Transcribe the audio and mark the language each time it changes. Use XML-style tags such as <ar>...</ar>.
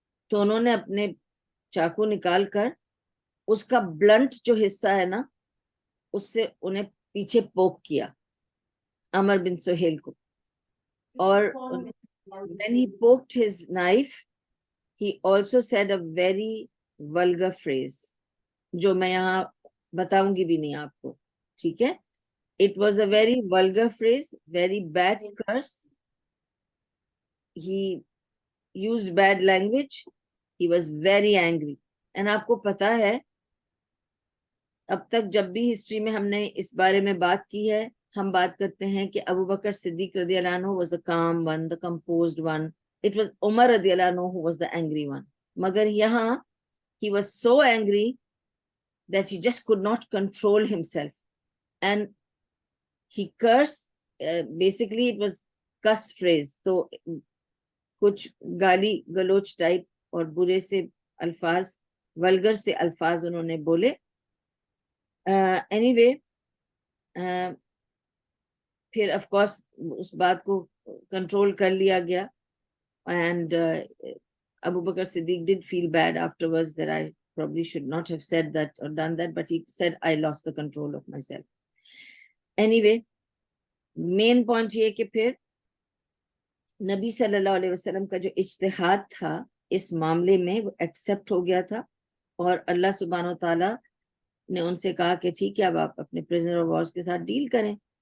<ur>تو انہوں نے اپنے چاقو نکال کر اس کا بلنٹ جو حصہ ہے نا, اس سے انہیں پیچھے پوک کیا عمر بن سہیل کو. اور</ur> <en>when he poked his knife, he also said a very vulgar phrase,</en> <ur>جو میں یہاں بتاؤں گی بھی نہیں آپ کو, ٹھیک ہے.</ur> <en>It was a very vulgar phrase, very bad curse. He used bad language. He was very angry.</en> <ur>And آپ کو پتا ہے اب تک جب بھی ہسٹری میں ہم نے اس بارے میں بات کی ہے, ہم بات کرتے ہیں کہ ابو بکر صدیق رضی اللہ عنہ</ur> <en>was the calm one, the composed one. It was Umar رضی اللہ عنہ who was the angry one.</en> <ur>مگر یہاں</ur> <en>he was so angry that he just could not control himself. And he cursed, basically it was cuss phrase.</en> <ur>تو کچھ گالی گلوچ type اور برے سے الفاظ, ولگر سے الفاظ انہوں نے بولے.</ur> <en>anyway,</en> <ur>پھر آف کورس اس بات کو کنٹرول کر لیا گیا, and</ur> <en>Abu Bakr Siddiq did feel bad afterwards that I probably should not have said that or done that, but he said I lost the control of myself.</en> <ur>Anyway, main point یہ کہ پھر نبی صلی اللہ علیہ وسلم کا جو اجتہاد تھا اس معاملے میں وہ ایکسپٹ ہو گیا تھا, اور اللہ سبحانہ و تعالیٰ نے ان سے کہا کہ ٹھیک ہے اب آپ اپنے پرزنر آف وار کے ساتھ ڈیل کریں.</ur>